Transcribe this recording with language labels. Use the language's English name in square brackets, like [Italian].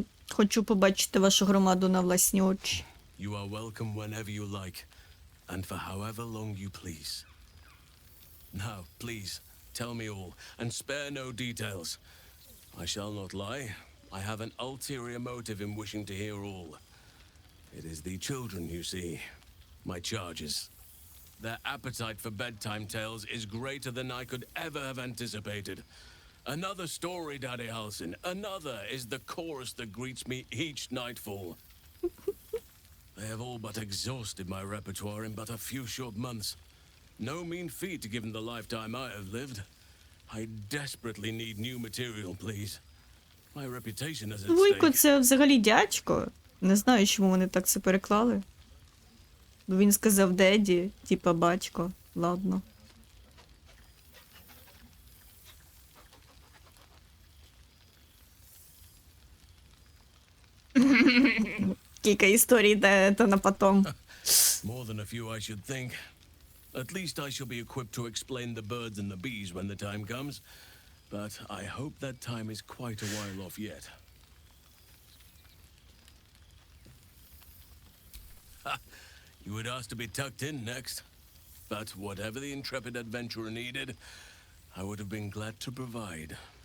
[Ukrainian] Хочу побачити вашу громаду на власні очі. [English] You are welcome whenever you like, and for however long you please. Now, please, tell me all, and spare no details. I shall not lie. I have an ulterior motive in wishing to hear all. It is the children, you see, my charges. Their appetite for bedtime tales is greater than I could ever have anticipated. Another story, Daddy Halsin. Another is the chorus that greets me each nightfall. They have all but exhausted my repertoire in but a few short months. No mean feat given the lifetime I have lived. I desperately need new material, please. My reputation is at [Ukrainian] Вуйко, [English] stake. [Ukrainian] це взагалі дядько. Не знаю, чому вони так це переклали. Він сказав деді, типа батько. Ладно. Кілька історій, де то на потом. [English] More than a few, I should think. At least I shall be equipped to explain the birds and the bees when the time comes. But I hope that time is quite a while off yet. Ha! You would ask to be tucked in next. But whatever the intrepid adventurer needed, I would have been glad to provide.